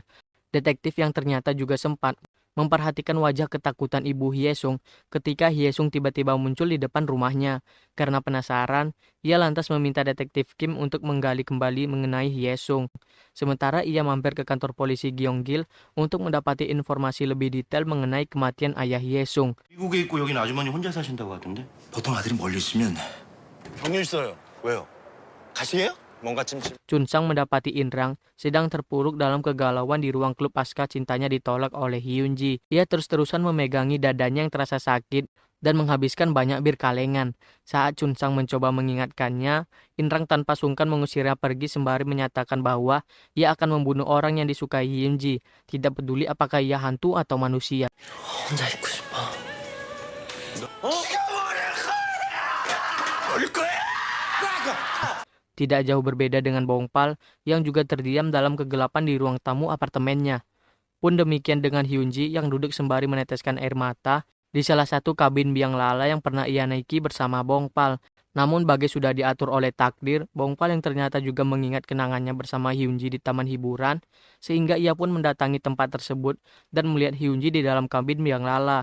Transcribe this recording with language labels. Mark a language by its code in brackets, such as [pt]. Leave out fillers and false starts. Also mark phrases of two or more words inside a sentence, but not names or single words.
[id] Detektif yang ternyata juga sempat memperhatikan wajah ketakutan ibu Hyesung ketika Hyesung tiba-tiba muncul di depan rumahnya. Karena penasaran, ia lantas meminta detektif Kim untuk menggali kembali mengenai Hyesung. Sementara ia mampir ke kantor polisi Gyeonggil untuk mendapati informasi lebih detail mengenai kematian ayah Hyesung. [ko] 미국에 있고 여긴 아주머니 혼자 사신다고 하던데? 보통 아들이 멀리 있으면 경륜 있어요. 왜요? 가시게요? 뭔가 찜찜. [id] Chun Sang mendapati Inrang sedang terpuruk dalam kegalauan di ruang klub pasca cintanya ditolak oleh Hyunji. Ia terus-terusan memegangi dadanya yang terasa sakit dan menghabiskan banyak bir kalengan. Saat Chun Sang mencoba mengingatkannya, Inrang tanpa sungkan mengusirnya pergi sembari menyatakan bahwa ia akan membunuh orang yang disukai Hyunji, tidak peduli apakah ia hantu atau manusia. [ko] 혼자 있고 싶어. 어? 버릴 거야! [id] Tidak jauh berbeda dengan Bongpal yang juga terdiam dalam kegelapan di ruang tamu apartemennya. Pun demikian dengan Hyunji yang duduk sembari meneteskan air mata di salah satu kabin biang lala yang pernah ia naiki bersama Bongpal. Namun bagai sudah diatur oleh takdir, Bongpal yang ternyata juga mengingat kenangannya bersama Hyunji di taman hiburan, sehingga ia pun mendatangi tempat tersebut dan melihat Hyunji di dalam kabin biang lala.